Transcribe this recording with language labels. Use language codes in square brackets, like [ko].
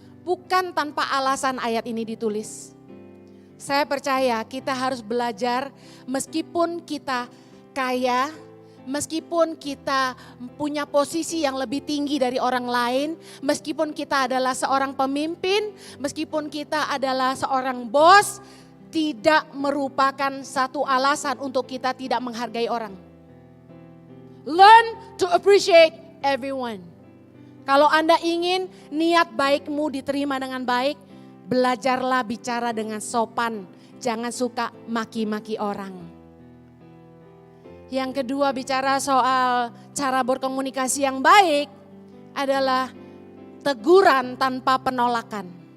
[id] Bukan tanpa alasan ayat ini ditulis. Saya percaya kita harus belajar meskipun kita kaya, meskipun kita punya posisi yang lebih tinggi dari orang lain, meskipun kita adalah seorang pemimpin, meskipun kita adalah seorang bos, tidak merupakan satu alasan untuk kita tidak menghargai orang. [en] Learn to appreciate everyone. [id] Kalau Anda ingin niat baikmu diterima dengan baik, belajarlah bicara dengan sopan. Jangan suka maki-maki orang. Yang kedua, bicara soal cara berkomunikasi yang baik adalah teguran tanpa penolakan.